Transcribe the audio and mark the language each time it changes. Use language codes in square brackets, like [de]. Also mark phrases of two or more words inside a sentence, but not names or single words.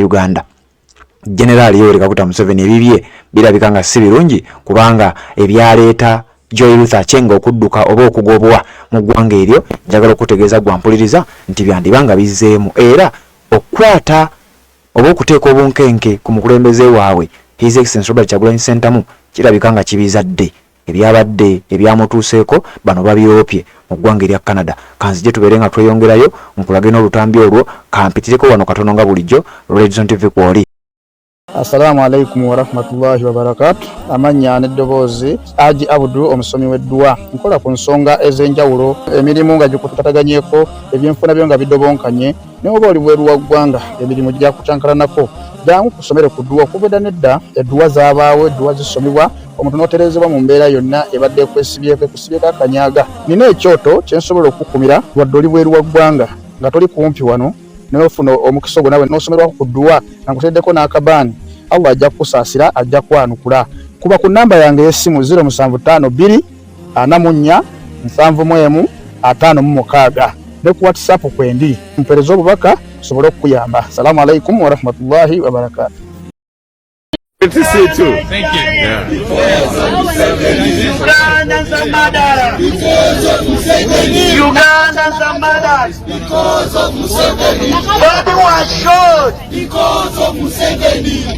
[lg] Uganda General Yoweri Kaguta Museveni ebibye birabika nga si birungi kubanga ebyaleeta Joy Ruth Achenge okudduka oba okugobwa mu ggwanga eryo njagala okutegeeza gwampuliriza nti byandibanga bizzeemu, era okukwata oba okuteeka obunkenke ku mukulembeze waabwe [en] His Excellency [lg] Robert Kyagulanyi Ssentamu kirabika nga kibizadde ebyabadde ebyamutuuseeko bano babyopye mu ggwanga erya Canada. Kanzije tubeere nga tweyongerayo nkulage n'olutambi olwo kampitireko wano katono nga bulijjo Red Zone TV kwoli. [ar] السلام عليكم ورحمة الله وبركاته. [lg] Amanya n'eddoboozi Haji Abdu omusomi w'eddua. Nkola ku nsonga ez'enjawulo, emirimu nga gikutataganyeko, ebyenfuna byo nga bidobonkanye, ne oba oli bweru wa ggwanga emirimu gya kutankalanako. Jangu kusomere ku ddua okubeda nedda eddua zaabaawo, eddua zisomibwa omuntu n'oterezebwa mu mbeera yonna ebadde ekwesibyeko akanyaga. Nina ekyoto kye nsobola okukumira wadde oli bweru wa ggwanga nga toli kumpi wano n'ofuna omukisa ogwo nawe n'osomerwako ku ddua nga nkuteddeko n'akabaani. Allah ajja kukusaasira, ajja kwanukula. Kuba ku nnamba yange y'essimu 0752 44 71 56 ne ku WhatsApp kwendi mpereza obubaka sobole okuyamba. [ar] السلام عليكم ورحمة الله وبركاته. [en] Good to see you too. Thank you. Yeah. Ugandans are murderers because of Museveni. Ugandans are murderers because of Museveni. Bobi was shot because of Museveni.